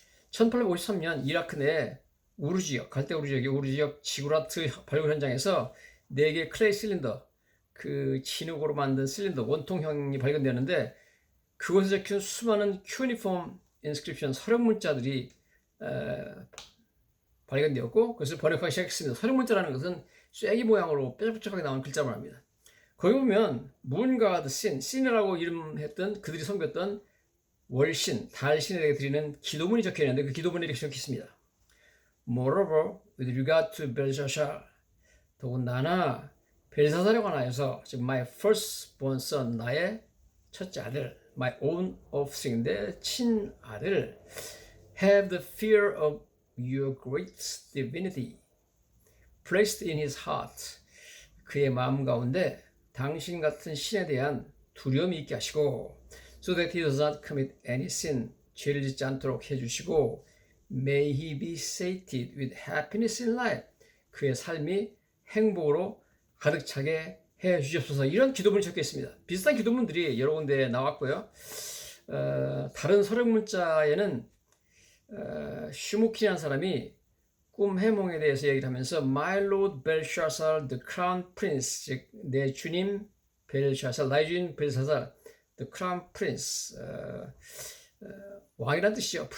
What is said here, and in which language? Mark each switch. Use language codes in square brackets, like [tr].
[ko] 1853년 이라크 내 우르 지역, 갈대 우르 지역의 우르 지역 지구라트 발굴 현장에서 4개의 클레이 실린더, 그 진흙으로 만든 실린더 원통형이 발견되었는데 그곳에 적힌 수많은 큐니폼 인스크립션 서령 문자들이 발견되었고 그것을 번역하기 시작했습니다. 서령 문자라는 것은 쐐기 모양으로 뾰족뾰족하게 나오는 글자를 말합니다. 거기 보면 문가드 신이라고 이름했던 그들이 섬겼던 월신, 달신에게 드리는 기도문이 적혀 있는데 그 기도문이 이렇게 적혀 있습니다. [en] Moreover, with regard to Belshazzar, [ko] 더군다나 벨사살에 관하여서 즉 [en] my firstborn son, [ko] 나의 첫째 아들, [en] my own offspring, [ko] 내 친아들, [en] have the fear of your great divinity placed in his heart. [ko] 그의 마음 가운데 당신 같은 신에 대한 두려움이 있게 하시고 [en] so that he does not commit any sin, [ko] 죄를 짓지 않도록 해주시고 [en] may he be sated with happiness in life. [ko] 그의 삶이 행복으로 가득 차게 해 주시옵소서. 이런 기도문이 적혀 있습니다. 비슷한 기도문들이 여러 군데 나왔고요. 다른 서령 문자에는 슈무키라는 사람이 꿈 해몽에 대해서 얘기를 하면서 [en] My Lord Belshazzar, the Crown Prince, [ko] 즉 내 주님 벨샤살, 나의 주인 벨사살, [en] the Crown Prince, [ko] 왕이란 뜻이죠.